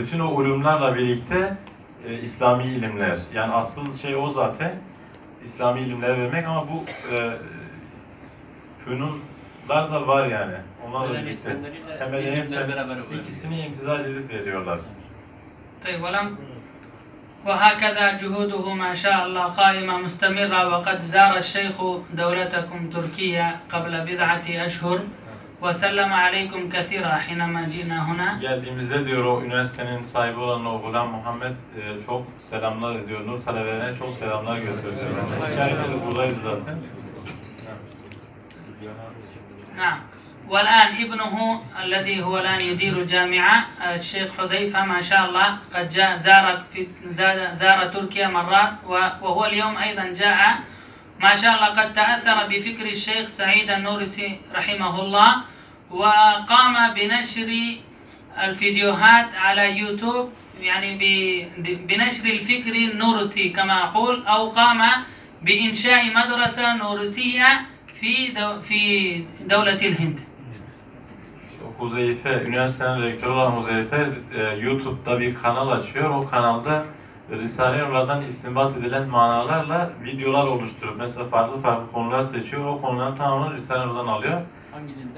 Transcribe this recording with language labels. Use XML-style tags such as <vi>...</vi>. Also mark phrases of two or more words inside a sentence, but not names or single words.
<tr>Bütün o ulumlarla birlikte İslami ilimler. Yani asıl şey o zaten. İslami ilimler vermek ama bu fünunlar da var yani. Onlarla birlikte. Hem medeniyetler ikisini imtizac edip veriyorlar.</tr> <ar>وهكذا جهوده ما شاء الله قائمة مستمرة وقد زار الشيخ دولتكم تركيا قبل بضعة أشهر وسلم عليكم كثيرا حينما جئنا هنا.</ar> <tr>Geldiğimizde diyor o üniversitenin sahibi olan o Gulam Muhammed çok selamlar ediyor. Nur talebelerine çok selamlar götürüyor. Hikayesi buradaydı zaten.</tr> <ar>نعم. والآن ابنه الذي هو الآن يدير الجامعة الشيخ حذيفة ما شاء الله قد زار تركيا مرات وهو اليوم أيضا جاء ما شاء الله قد تأثر بفكر الشيخ سعيد النورسي رحمه الله وقام بنشر الفيديوهات على يوتيوب يعني بنشر الفكر النورسي كما أقول أو قام بإنشاء مدرسة نورسية في دولة الهند.</ar> <tr>Huzeyfe, üniversitenin rektörü olan Huzeyfe YouTube'da bir kanal açıyor. O kanalda Risale-i Nur'dan istinbat edilen manalarla videolar oluşturup mesela farklı konular seçiyor. O konuların tamamını Risale-i Nur'dan alıyor. Hangi dilde?</tr>